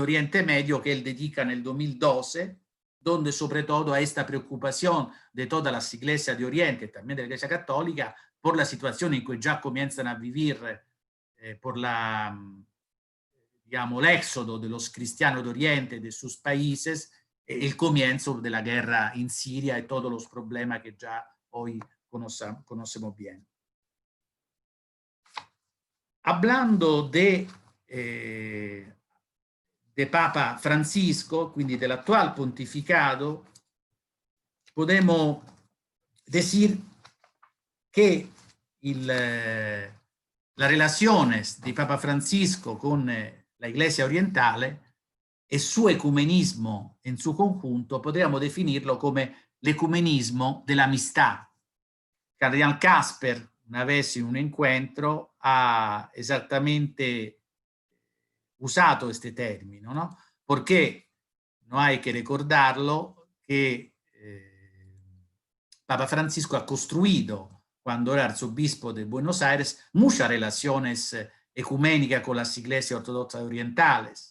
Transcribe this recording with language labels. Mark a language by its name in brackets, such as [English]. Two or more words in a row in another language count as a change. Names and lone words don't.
[Spanish] Oriente Medio que él dedica en el 2012, donde sobre todo a esta preocupación de todas las iglesias de Oriente, también de la Iglesia Católica, por la situación en que ya comienzan a vivir por la, digamos, el éxodo de los cristianos de Oriente, de sus países, el comienzo de la guerra en Siria y todos los problemas que ya hoy conocemos bien. Hablando de Papa Francisco, [Italian] quindi dell'attuale pontificato, [Spanish] podemos decir que las relaciones de Papa Francisco con la Iglesia orientale e su ecumenismo en su conjunto podríamos definirlo [Italian] come l'ecumenismo dell'amistà. [Spanish] Cardinal Casper, una vez en un encuentro, [Italian] ha esattamente usato [Spanish] este término, ¿no? Porque no hay que recordarlo que Papa Francisco ha construido, cuando era arzobispo de Buenos Aires, muchas relaciones ecuménicas con las iglesias ortodoxas orientales.